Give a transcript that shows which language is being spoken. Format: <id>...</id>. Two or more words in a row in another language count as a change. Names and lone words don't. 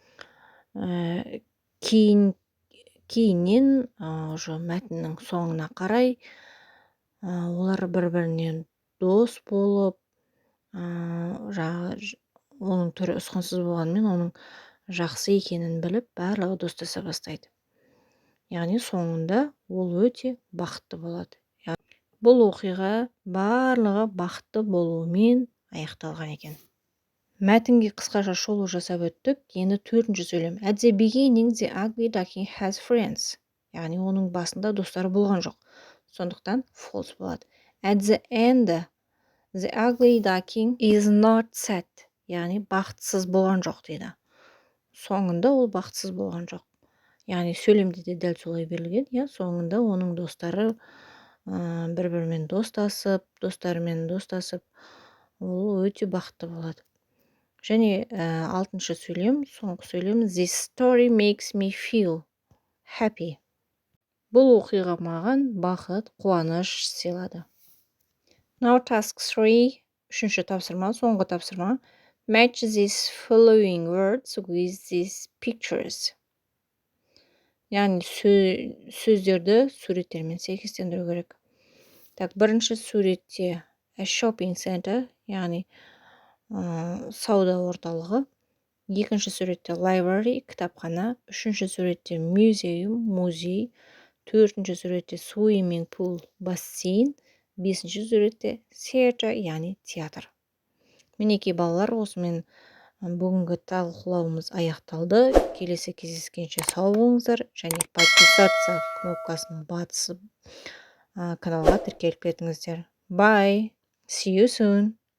<kk>Кейіннен мәтіннің соңына қарай олар бір-бірінен дос болып, оның түрі ұсқынсыз болғанмен, оның жақсы екенін біліп, барлығы достаса бастайды. Яғни соңында ол өте бақытты болады. Бұл оқиға барлығы бақытты болуымен аяқталған екен. Мәтінге қысқаша шолу жасап өттік. Енді төртінші сөйлем.</kk> <en>At the beginning, the ugly duckling has friends.</en> <kk>Яғни оның басында достары болған жоқ. Сондықтан false болады.</kk> <en>At the end, the ugly duckling is not sad.</en> <kk>Яғни бақытсыз болған жоқ дейді. Соңында ол бақытсыз болған жоқ. Яғни сөйлемде де дәл солай берілген. Соңында оның достары бір-бірімен достарымен достасып, ол өте бақытты болады. Және алтыншы сөйлем, соңғы сөйлем,</kk> <en>this story makes me feel happy.</en> <kk>Бұл оқиға маған бақыт, қуаныш сыйлады.</kk> <en>Now task 3,</en> <kk>үшінші тапсырма, соңғы тапсырма.</kk> <en>Match these following words with these pictures.</en> <kk>Яғни сөздерді суреттермен сәйкестендіру керек. Бірінші суретте</kk> <en>a shopping center,</en> <kk>яғни сауда орталығы. Екінші суретте library, кітапхана. Үшінші суретте museum, музей. Төртінші суретте</kk> <en>swimming pool,</en> <kk>бассейн. Бесінші суретте theater, яғни театр. Мінекей балалар, осымен бүгінгі талқылауымыз аяқталды. Келесі кездескенше сау болыңыздар және подписаться кнопкасын басып каналға тіркеліп кетіңіздер.</kk> <en>Bye. See you soon.</en>